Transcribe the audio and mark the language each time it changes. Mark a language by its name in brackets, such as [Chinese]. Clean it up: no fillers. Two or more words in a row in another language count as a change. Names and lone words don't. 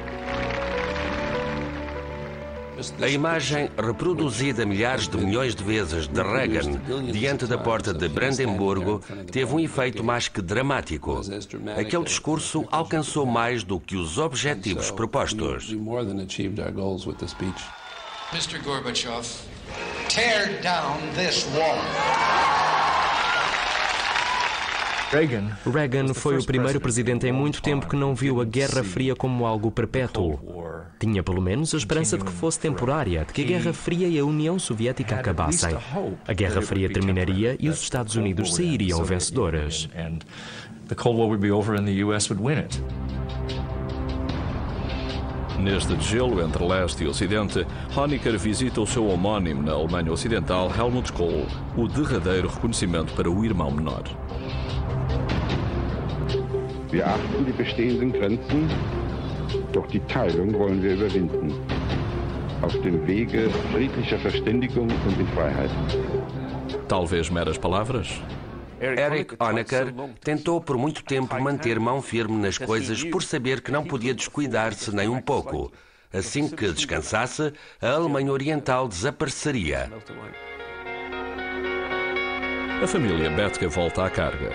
[Portuguese] A imagem, reproduzida milhares de milhões de vezes de Reagan diante da porta de Brandemburgo, teve um efeito mais que dramático. Aquele discurso alcançou mais do que os objetivos propostos. [English] Mr. Gorbachev, tear down this wall. [Portuguese] Reagan foi o primeiro presidente em muito tempo que não viu a Guerra Fria como algo perpétuo. Tinha pelo menos a esperança de que fosse temporária, de que a Guerra Fria e a União Soviética acabassem. A Guerra Fria terminaria e os Estados Unidos sairiam vencedores. Neste gelo entre leste e ocidente, Honecker visita o seu homónimo na Alemanha Ocidental, Helmut Kohl, o derradeiro reconhecimento para o irmão menor. [German] Wir achten die bestehenden Grenzen, doch die Teilung wollen wir überwinden. Auf dem Wege friedlicher Verständigung und in Freiheit. [Portuguese] Talvez meras palavras? Erich Honecker tentou por muito tempo manter mão firme nas coisas por saber que não podia descuidar-se nem um pouco. Assim que descansasse, a Alemanha Oriental desapareceria. A família Bethke volta à carga.